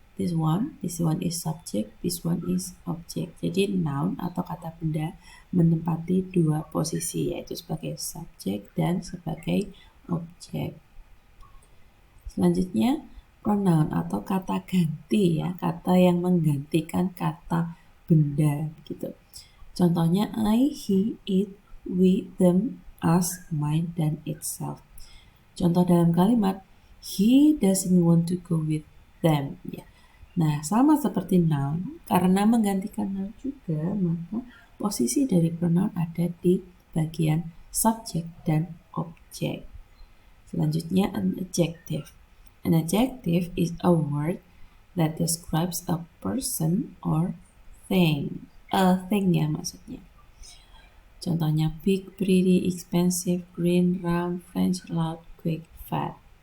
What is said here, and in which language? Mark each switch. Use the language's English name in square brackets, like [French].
[English] This one is subject, this one is object. [Indonesian] Jadi noun atau kata benda menempati dua posisi, yaitu sebagai subjek dan sebagai objek. Selanjutnya pronoun atau kata ganti ya, kata yang menggantikan kata benda gitu. Contohnya I, he, it, we, them, us, mine, dan itself. Contoh dalam kalimat [English] he doesn't want to go with them [Indonesian] ya. Nah, sama seperti noun, karena menggantikan noun juga, maka posisi dari pronoun ada di bagian subjek dan objek. Selanjutnya [English] an adjective. An adjective is a word that describes a person or thing. A thing [Indonesian] ya maksudnya. Contohnya [English] big, pretty, expensive, green, round, French, loud, quick, fat.